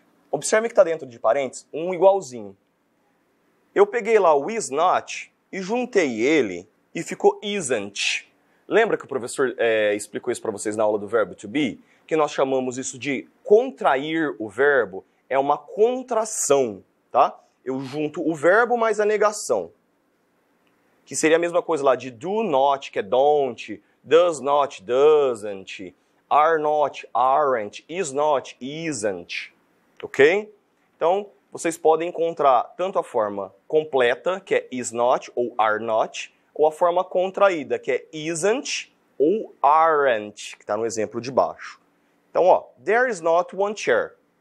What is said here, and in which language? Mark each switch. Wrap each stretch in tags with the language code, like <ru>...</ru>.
<pt>Observe que está dentro de parênteses um igualzinho. Eu peguei lá o is not e juntei ele e ficou isn't. Lembra que o professor explicou isso para vocês na aula do verbo to be? Que nós chamamos isso de contrair o verbo. É uma contração, tá? Eu junto o verbo mais a negação. Que seria a mesma coisa lá de do not, que é don't, does not, doesn't, are not, aren't, is not, isn't. Ok? Então, vocês podem encontrar tanto a forma completa, que é is not ou are not, ou a forma contraída, que é isn't ou aren't, que está no exemplo de baixo. Então, ó,</pt> <en>there is not one chair.</en>